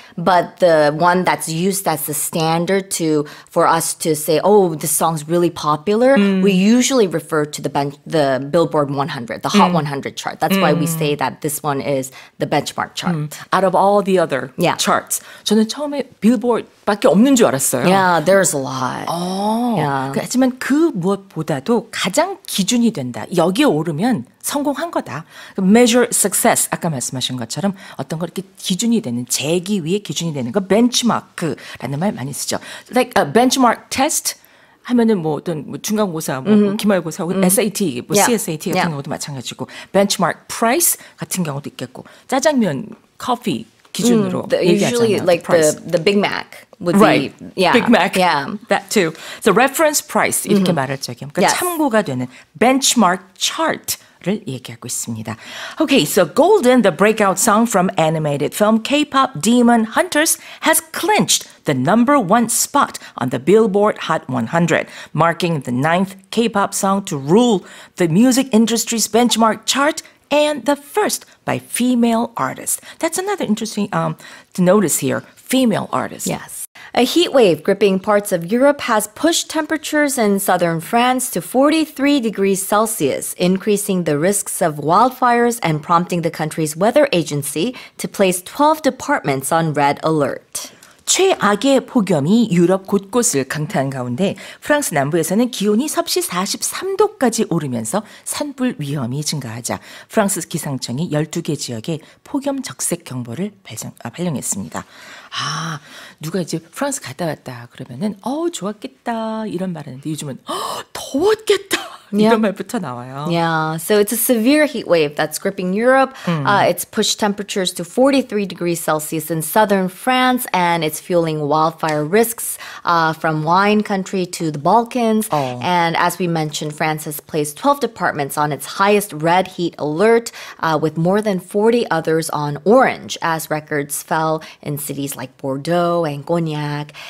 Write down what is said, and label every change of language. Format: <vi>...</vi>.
<en>But the one that's used as the standard for us to say, oh, this song's really popular, we usually refer to the Billboard 100, the Hot 100 chart. That's why we say that this one is the benchmark chart. Out of all the other charts.</en> <ko>저는 처음에 빌보드밖에 없는 줄 알았어요.</ko> <en>Yeah, there's a lot. Yeah.</en> <ko>하지만 그 무엇보다도 가장 기준이 된다. 여기에 오르면 성공한 거다.</ko> <en>Measure success.</en> <ko>아까 말씀하신 것처럼 어떤 거 이렇게 기준이 되는 재기 위에 기준이 되는 거 benchmark라는 말 많이 쓰죠.</ko> <en>Like a benchmark test</en> <ko>하면은 뭐 어떤 뭐 중간고사, 뭐 기말고사, SAT, 뭐 CSAT 같은 경우도 마찬가지고 benchmark price 같은 경우도 있겠고 짜장면, 커피 기준으로</ko> <en>usually like the Big Mac would right. be Big Mac. Yeah. That too. So reference price</en> <ko>이렇게 말할 적이요. 그러니까 참고가 되는</ko> <en>benchmark chart.</en> <ko>를 얘기하고 있습니다.</ko> <en>Okay, so Golden, the breakout song from animated film K-pop Demon Hunters, has clinched the #1 spot on the Billboard Hot 100, marking the 9th K-pop song to rule the music industry's benchmark chart and the first by female artists. That's another interesting to notice here, female artists. Yes. A heat wave gripping parts of Europe has pushed temperatures in southern France to 43 degrees Celsius, increasing the risks of wildfires and prompting the country's weather agency to place 12 departments on red alert.</en> <ko>최악의 폭염이 유럽 곳곳을 강타한 가운데 프랑스 남부에서는 기온이 섭씨 43도까지 오르면서 산불 위험이 증가하자 프랑스 기상청이 12개 지역에 폭염 적색 경보를 발령했습니다. 아, 누가 이제 프랑스 갔다 왔다 그러면은 좋았겠다 이런 말 하는데 요즘은 더웠겠다. 이런 말부터 나와요.</ko> <en>Yeah, so it's a severe heat wave that's gripping Europe. It's pushed temperatures to 43 degrees Celsius in southern France, and it's fueling wildfire risks from wine country to the Balkans. And as we mentioned, France has placed 12 departments on its highest red heat alert, with more than 40 others on orange, as records fell in cities like Bordeaux and Cognac.</en>